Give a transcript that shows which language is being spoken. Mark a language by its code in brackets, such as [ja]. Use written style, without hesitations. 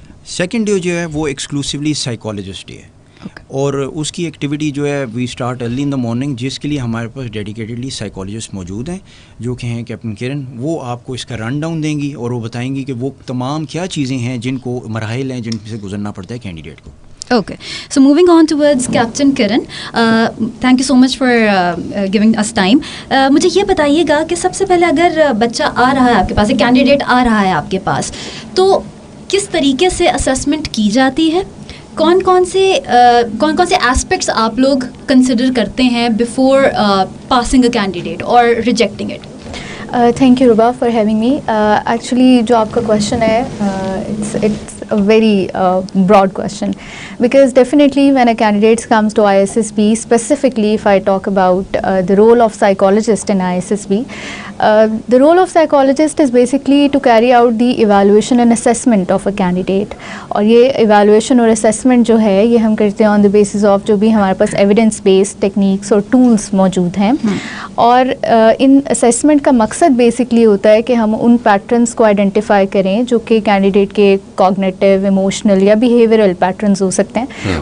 [ur] Second day جو ہے وہ ایکسکلوسیولی سائیکالوجسٹ ڈے ہے, اور اس کی ایکٹیویٹی جو ہے [en] we start early in the morning, [ur] جس کے لیے ہمارے پاس ڈیڈیکیٹڈلی سائیکالوجسٹ موجود ہیں جو کہ ہیں کیپٹن کرن. وہ آپ کو اس کا رن ڈاؤن دیں گی اور وہ بتائیں گی کہ وہ تمام کیا چیزیں ہیں جن کو مراحل ہیں جن سے گزرنا پڑتا ہے کینڈیڈیٹ کو. [en] Okay, so moving on towards Captain Kiran, thank you so much for giving us time. [ur] مجھے یہ بتائیے گا کہ سب سے پہلے اگر بچہ آ رہا ہے آپ کے پاس, ایک کینڈیڈیٹ آ رہا ہے آپ کے پاس, تو کس طریقے سے اسیسمنٹ کی جاتی ہے؟ کون کون سے ایسپیکٹس آپ لوگ کنسیڈر کرتے ہیں [en] before passing a candidate [ur] اور ریجیکٹنگ اٹ؟ [en] Thank you ربا for having me. [ur] ایکچولی جو آپ کا کویشچن ہے [en] It's a very broad question, because definitely when a candidate comes to ISSB, specifically if I talk about the role of psychologist in ISSB, the role of psychologist is basically to carry out the evaluation and assessment of a candidate. [ur] اور یہ evaluation اور assessment جو ہے یہ ہم کرتے ہیں [en] on the basis of [ur] جو بھی ہمارے پاس evidence based techniques اور tools موجود ہیں. اور ان assessment کا مقصد basically ہوتا ہے کہ ہم ان patterns کو identify کریں جو کہ candidate کے cognitive, ایموشنل یا بیہیویئرل پیٹرنز ہو سکتے ہیں.